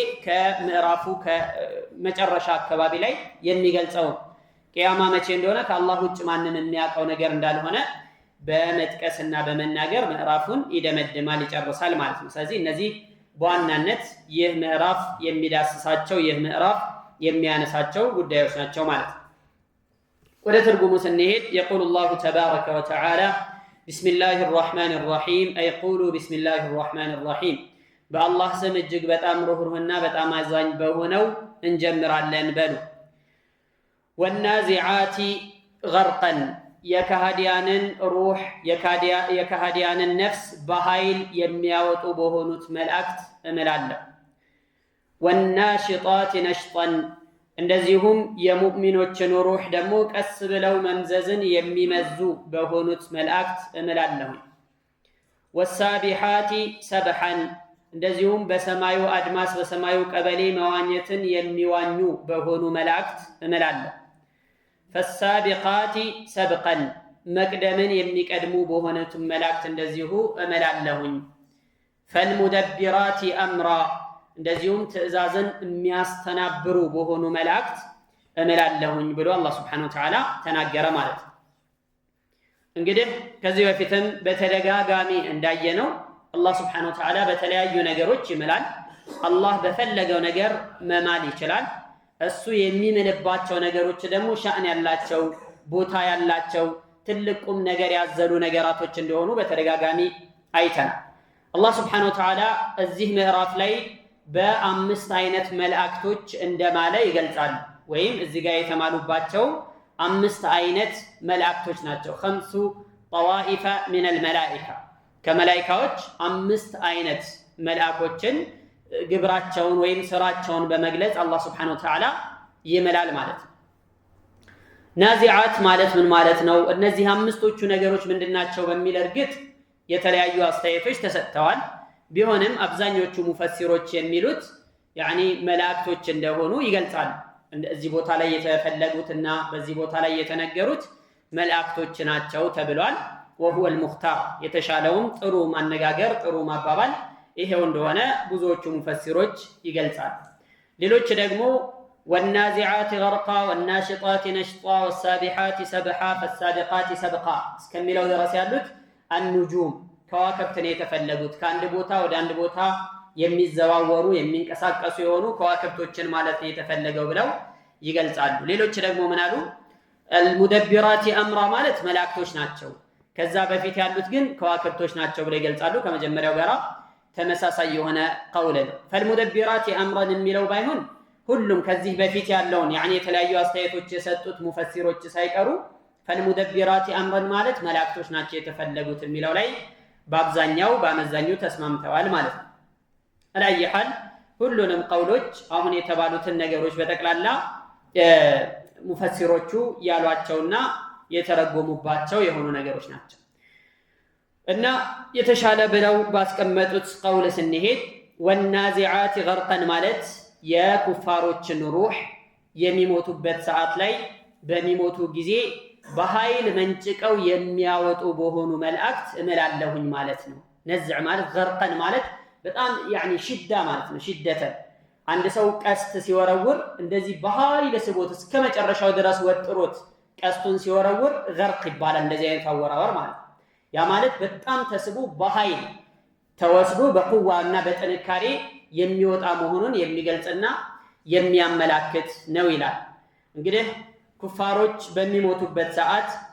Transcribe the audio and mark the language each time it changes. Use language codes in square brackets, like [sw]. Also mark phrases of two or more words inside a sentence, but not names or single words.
[am] ከምዕራፉ ከመጨረሻ አካባቢ ላይ የሚገልጸው ቂያማ መቼ እንደሆነ ከአላህ ውጭ ማንም የሚያውቀው ነገር እንዳልሆነ በመጥቀስና በመናገር ምዕራፉን ይደመድማል ይጨርሳል ማለት ነው። ስለዚህ እነዚህ በዋናነት ይህ ምዕራፍ የሚዳስሳቸው ይህ ምዕራፍ የሚያነሳቸው ጉዳዮች ናቸው ማለት ነው። ወደ ትርጉሙ ስንሄድ [ar] يقول الله تبارك وتعالى بسم الله الرحمن الرحيم أي يقولوا بسم الله الرحمن الرحيم [am] በአላህ ስም እጅግ በጣም ሩህሩህና በጣም አዛኝ በሆነው እንጀምራለን በሉ። [ar] والنازعات غرقا [am] የካህዲያንን ሩህ የካህዲያንን ነፍስ በኃይል የሚያወጡ በሆኑት መላእክት እምላለሁ። [ar] والناشطات نشطا [am] እንደዚሁም የሙእሚኖችን ሩህ ደግሞ ቀስ ብለው መምዘዝን የሚመዙ በሆኑት መላእክት እምላለሁ። [ar] والسابحات سبحا [am] እንደዚሁም በሰማዩ አድማስ በሰማዩ ቀበሌ መዋኘትን የሚዋኙ በሆኑ መላእክት እምላለሁ። [ar] فالسابقات سبقا [am] መቅደምን የሚቀድሙ በሆኑት መላእክት እንደዚሁ እምላለሁኝ። [ar] فالمدبرات أمرا [am] እንደዚሁም ትእዛዝን የሚያስተናብሩ በሆኑ መላእክት እምላለሁኝ ብሎ አላህ [ar] سبحانه وتعالى [am] ተናገረ ማለት ነው። እንግዲህ ከዚህ በፊትም በተደጋጋሚ እንዳየነው አላህ Subhanahu [ar] و تعالى [am] በተለያዩ ነገሮች ይምላል። አላህ በፈለገው ነገር መማል ይችላል። እሱ የሚምልባቸው ነገሮች ደግሞ ሻእን ያላቸው ቦታ ያላቸው ትልቁም ነገር ያዘሉ ነገራቶች እንደሆኑ በተደጋጋሚ አይተናል። አላህ [ar] سبحانه وتعالى [am] እዚህ ምዕራፍ ላይ በአምስት አይነት መላእክቶች እንደማለ ይገልጻል። ወይም እዚህ ጋር የተማሉባቸው አምስት አይነት መላእክቶች ናቸው። [ar] خمس طوائف من الملائكه [am] ከመላእክቶች አምስት አይነት መላእክቶችን ግብራቸውን ወይም ስራቸውን በመግለጽ አላህ [ar] سبحانه وتعالى [am] ይመላል ማለት ነው። ናዚዓት ማለት ምን ማለት ነው? እነዚህ አምስቶቹ ነገሮች ምንድናቸው በሚል እርግጥ የተለያዩ አስተያየቶች ተሰጥተዋል። ቢሆንም አብዛኞቹ ሙፈሲሮች የሚሉት ያኒ መላእክቶች እንደሆኑ ይገልጻሉ። እዚህ ቦታ ላይ የተፈለጉትና በዚህ ቦታ ላይ የተነገሩት መላእክቶች ናቸው ተብሏል። [ar] وهو المختار [am] የተሻለውም ጥሩ ማነጋገር ጥሩ ማባባል ይሄው እንደሆነ ብዙዎቹ ሙፈሲሮች ይገልጻሉ። ሌሎች ደግሞ [ar] والنازعات غرقا والناشطات نشطا والسابحات سبحا فالسابقات سبقا [am] እስከሚለው ድረስ ያሉት النجوم ከዋክብት ነው የተፈለጉት። ከአንድ ቦታ ወደ አንድ ቦታ የሚዘዋወሩ የሚንቀሳቀሱ የሆኑ ከዋክብቶችን ማለት ነው የተፈለገው ብለው ይገልጻሉ። ሌሎች ደግሞ ምን አሉ? [ar] المدبرات أمرا [am] ማለት መላእክቶች ናቸው። ከዛ በፊት ያሉት ግን ከዋክብቶች ናቸው ብለው ይገልጻሉ። ከመጀመሪያው ጋራ ተመሳሳይ የሆነ ቀውል ነው። [ar] فالمدبرات أمرا [am] የሚለው ባይሆን ሁሉም ከዚህ በፊት ያለውን ያኒ የተለያዩ አስተያየቶች የሰጡት ሙፈሲሮች ሳይቀሩ [ar] فالمدبرات أمرا [am] ማለት መላእክቶች ናቸው የተፈለጉት የሚለው ላይ በአብዛኛው በአመዛኙ ተስማምተዋል ማለት ነው። አላየሃል ሁሉንም ቀውሎች አሁን የተባሉትን ነገሮች በጠቅላላ ሙፈሲሮቹ ያሏቸውና የተረጎሙባቸው የሆኑ ነገሮች ናቸው። እና የተሻለ ብለው ባስቀመጡት ቀውል ስንሄድ [ar] والنازعات غرقا [am] ማለት የኩፋሮችን ሩህ የሚሞቱበት ሰዓት ላይ በሚሞቱ ጊዜ በኃይል መንጭቀው የሚያወጡ በሆኑ መላእክት እምላለሁኝ ማለት ነው። ነዝዕ ማለት غرقا ማለት በጣም ያኒ ሽዳ ማለት ነው። ሽደተ አንድ ሰው ቀስት ሲወረውር እንደዚህ በኃይል ስቦት እስከ መጨረሻው ድረስ ወጥሮት ቀስቱን ሲወረውር غرق ይባላል። እንደዚህ አይነት አወራወር ማለት ያ ማለት በጣም ተስቦ በኃይል ተወስዶ በቁዋና በጥንካሬ የሚወጣ መሆኑን የሚገልጽና የሚያመላክት ነው ይላል። እንግዲህ ኩፋሮች በሚሞቱበት ሰዓት